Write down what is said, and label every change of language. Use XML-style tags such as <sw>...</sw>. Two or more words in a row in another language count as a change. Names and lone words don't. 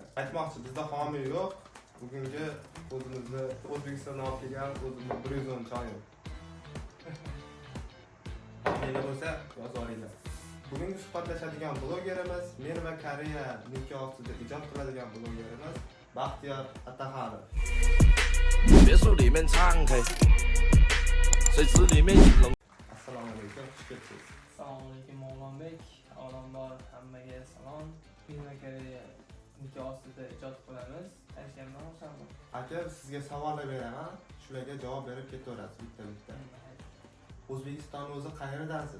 <uz>Aytmoqchi, bizda homiy yo'q. Bugungi o'zimizni O'zbekistondan olib kelgan o'zimiz 110 choy. Nega bo'lsa yozib olinglar. Bugungi suhbatlashadigan blogerimiz men va Koreya nikoh ostida ijod qiladigan blogerimiz Baxtiyor Ataxonov.</uz> <zh>别墅里面敞开，水池里面引龙。</zh> <uz>Assalomu alaykum, xush kelibsiz. Assalomu alaykum Mavlonbek. Avvalambor hammaga salom. Men va Koreya nikoh ostida ijod qilamiz. Tanishganman o'shami? Aka, sizga savollar beraman, shularga javob berib ketaverasiz bitta-bitta. O'zbekistonning o'zi qayerdansiz?</uz>